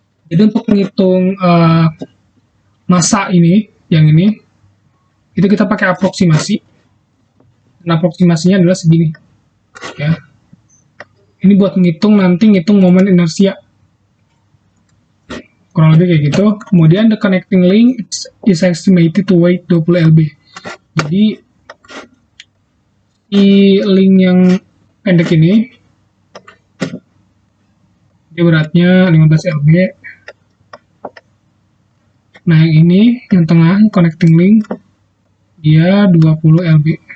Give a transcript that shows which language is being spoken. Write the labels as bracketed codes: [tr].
[id] Jadi untuk menghitung massa ini, yang ini, itu kita pakai aproksimasi. Dan aproksimasinya adalah segini. Ya. Ini buat ngitung momen inersia. Kurang lebih kayak gitu. Kemudian [en] the connecting link is estimated to weigh 20 lb. [id] Jadi di link yang pendek ini dia beratnya 15 lb. Nah, yang ini yang tengah connecting link dia 20 lb.